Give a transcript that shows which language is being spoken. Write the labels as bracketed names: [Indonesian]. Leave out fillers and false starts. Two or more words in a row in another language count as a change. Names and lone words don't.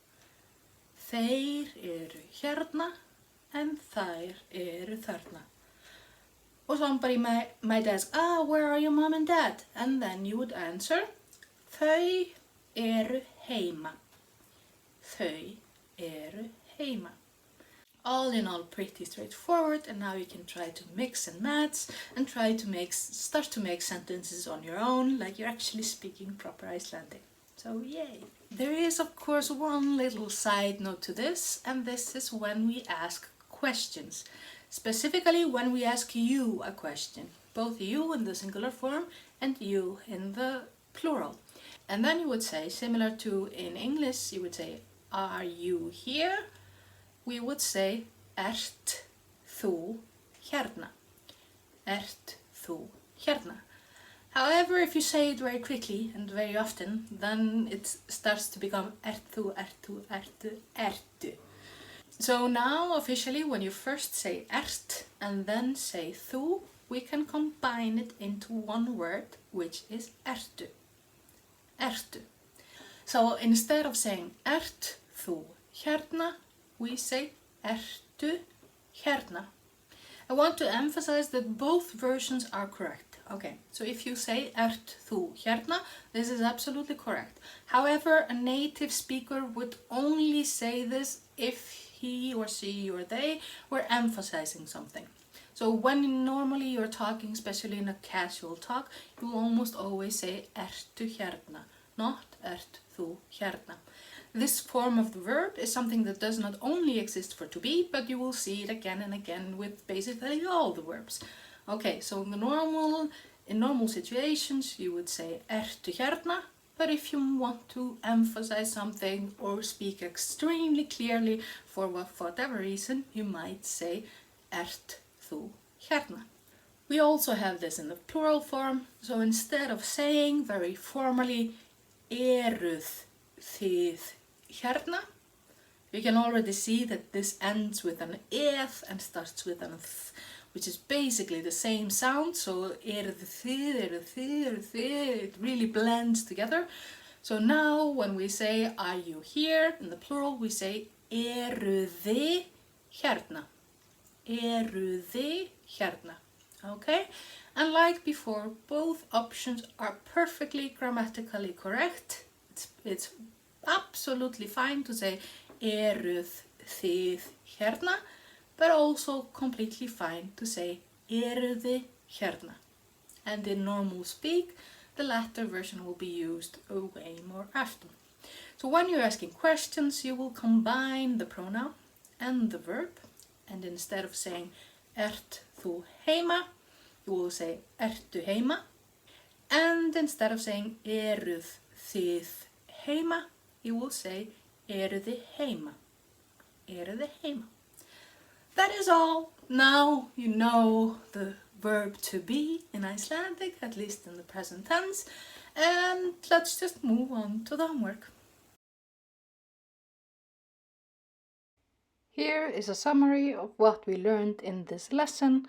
[Icelandic] Þeir eru hérna en þær eru þarna. [English] Or somebody might ask, where are your mom and dad? And then you would answer, [Icelandic] þau eru heima. Þau eru heima. [English] All in all, pretty straightforward, and now you can try to mix and match and try to start to make sentences on your own, like you're actually speaking proper Icelandic. So yay! There is of course one little side note to this, and this is when we ask questions. Specifically when we ask you a question, both you in the singular form and you in the plural. And then you would say, similar to in English, you would say, are you here? We would say, [Icelandic] ert þú hérna? Ert þú hérna? [English] However, if you say it very quickly and very often, then it starts to become [Icelandic] ert þú, ertu, ertu, ertu. [English] So now, officially, when you first say ert and then say þú, we can combine it into one word, which is ertu. [Icelandic] Ertu. [English] So instead of saying [Icelandic] ert þú hérna, [English] we say [Icelandic] ertu hérna. [English] I want to emphasize that both versions are correct. Okay, so if you say [Icelandic] ert þú hérna, [English] this is absolutely correct. However, a native speaker would only say this if he or she or they were emphasizing something. So when normally you're talking, especially in a casual talk, you will almost always say [Icelandic] ertu hérna, [English] not [Icelandic] ert þú hérna. [English] This form of the verb is something that does not only exist for to be, but you will see it again and again with basically all the verbs. Okay, so in normal situations you would say [Icelandic] ertu hérna, [English] but if you want to emphasize something or speak extremely clearly for whatever reason, you might say [Icelandic] ert þú hérna. [English] We also have this in the plural form, so instead of saying very formally [Icelandic] eruð þið hérna, [English] you can already see that this ends with an eð and starts with an th, which is basically the same sound. [Icelandic] So eruð þið, [English] it really blends together. So now when we say are you here in the plural, we say [Icelandic] eruði hérna. Eruði hérna. [English] Okay? And like before, both options are perfectly grammatically correct. It's absolutely fine to say [Icelandic] eruð þið hérna, [English] but also completely fine to say [Icelandic] eruði hérna. [English] And in normal speak, the latter version will be used way more often. So when you're asking questions, you will combine the pronoun and the verb, and instead of saying [Icelandic] ert þú heima, [English] you will say [Icelandic] ertu heima, [English] and instead of saying [Icelandic] eruð þið heima, [English] you will say [Icelandic] eruði heima. Eruði heima. [English] That is all. Now you know the verb to be in Icelandic, at least in the present tense, and let's just move on to the homework. Here is a summary of what we learned in this lesson.